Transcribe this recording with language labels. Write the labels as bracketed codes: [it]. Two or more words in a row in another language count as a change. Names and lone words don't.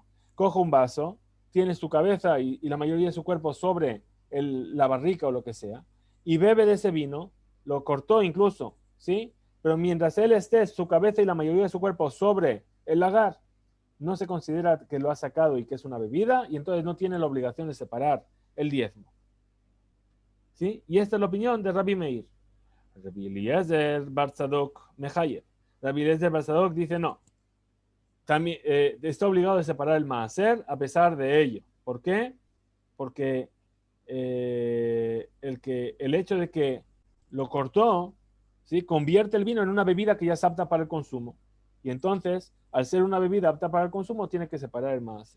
[es] Coge un vaso, tiene su cabeza y la mayoría de su cuerpo sobre la barrica o lo que sea, y bebe de ese vino, lo cortó incluso, ¿sí? Pero mientras él esté, su cabeza y la mayoría de su cuerpo sobre el lagar, no se considera que lo ha sacado y que es una bebida, y entonces no tiene la obligación de separar el diezmo. ¿Sí? Y esta es la opinión de Rabbi Meir. Rabbi Eliezer Bar Tzadok Mehayer. Rabbi Eliezer Bar Tzadok dice no. También, está obligado a separar el maaser a pesar de ello. ¿Por qué? Porque el hecho de que lo cortó, ¿sí? Convierte el vino en una bebida que ya es apta para el consumo. Y entonces, al ser una bebida apta para el consumo, tiene que separar el maaser.